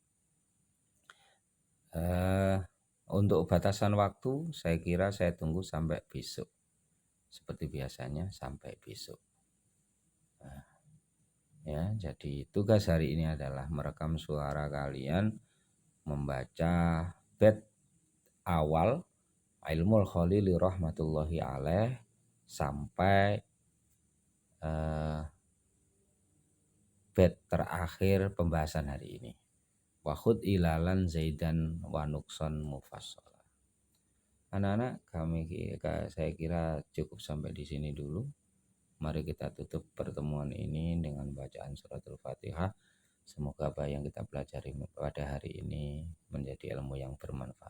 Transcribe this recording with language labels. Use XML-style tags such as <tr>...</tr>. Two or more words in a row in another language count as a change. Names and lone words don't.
<id>Untuk batasan waktu, saya kira saya tunggu sampai besok. Seperti biasanya sampai besok. Ya, jadi tugas hari ini adalah merekam suara kalian membaca bait awal Ilmul Khalili</id> <ar>رحمة الله عليه</ar> <id>sampai bait terakhir pembahasan hari ini.</id> <ar>وحد إعلالا زيدا ونقص مفصل.</ar> <id>Anak-anak, saya kira cukup sampai di sini dulu. Mari kita tutup pertemuan ini dengan bacaan suratul Fatihah. Semoga apa yang kita pelajari pada hari ini menjadi ilmu yang bermanfaat.</id>